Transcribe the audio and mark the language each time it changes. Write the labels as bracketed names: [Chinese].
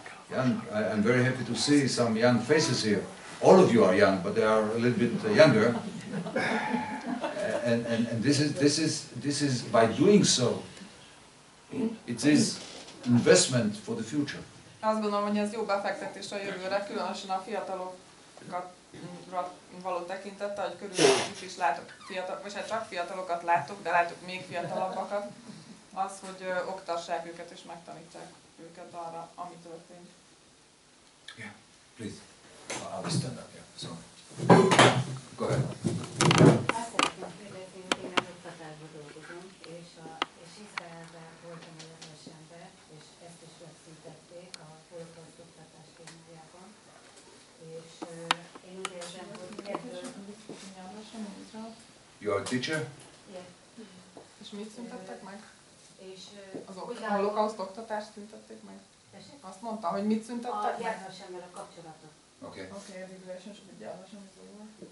[English] I'm very happy to see some young faces here. All of you are young, but they are a little bit younger. And this is by doing so, it is investment for the future. [Hungarian] Azt gondolom, hogy ez jó befektetés a jövőre, különösen a fiatalokat való tekintettel, hogy körülöttük is látok vagy hát csak fiatalokat látok, de látok még fiatalabbakat, az, hogy oktassák őket és megtanítsák őket arra, ami történt. [English] Yeah, please. I'll stand up, yeah, sorry. Go ahead. [Hungarian] Azt szeretném kérdezni, hogy én az oktatásban dolgozom, és Izraelben voltam az egyetemben, és ezt is megszüntették a holokauszt oktatás témájában. És én úgy érzem, hogy ebből... [English] You are a teacher? Yeah. [Hungarian] És mit szüntettek meg? És Az holokauszt oktatást szüntették meg? Azt mondta, hogy mit szüntettek meg? A gyászhassemmel a kapcsolatot. [English] Okay. Okay, the relationship with gyászhassem is over.